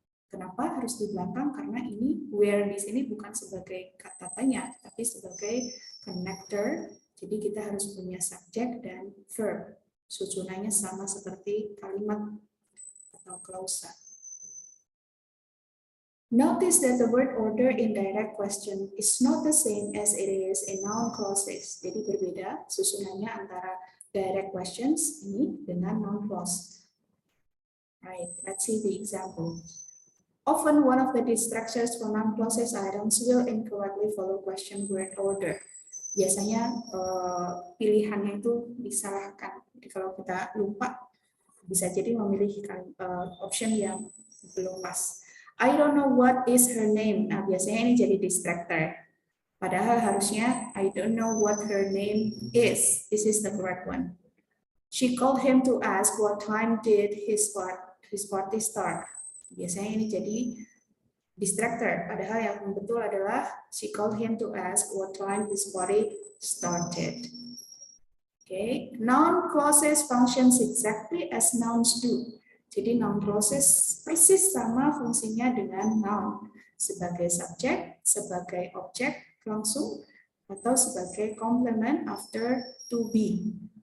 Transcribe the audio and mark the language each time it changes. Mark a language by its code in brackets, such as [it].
[id] Kenapa harus di belakang? Karena ini where di sini bukan sebagai kata tanya, tapi sebagai connector. Jadi kita harus punya subject dan verb. Susunannya sama seperti kalimat atau klausa. [en] Notice that the word order in direct question is not the same as it is in noun clauses. [id] Jadi berbeda susunannya antara direct questions ini dengan noun clause. [en] Right, let's see the example. Often one of the distractions for noun clauses items will incorrectly follow question word order. [id] Biasanya pilihannya itu disalahkan. Jadi kalau kita lupa, bisa jadi memilih option yang belum pas. [en] I don't know what is her name. [id] Nah, biasanya ini jadi distractor. Padahal harusnya [en] I don't know what her name is. This is the correct one. She called him to ask what time did his party start. [id] Biasanya ini jadi distractor. Padahal yang betul adalah [en] she called him to ask what time his party started. Okay, noun clauses functions exactly as nouns do. [id] Jadi noun clauses persis sama fungsinya dengan noun, sebagai subjek, sebagai objek langsung, atau sebagai complement after to be.